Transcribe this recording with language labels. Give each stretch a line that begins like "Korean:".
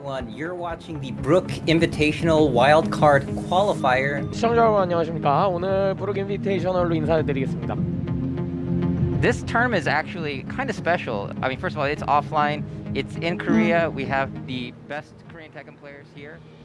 English: You're watching the Brook Invitational Wildcard Qualifier.
Korean: 시청자 여러분 안녕하십니까? 오늘 브룩 인비테이셔널로 인사드리겠습니다.
English: This term is actually kind of special. I mean, first of all, it's offline. It's in Korea. We have the best Korean Tekken players here.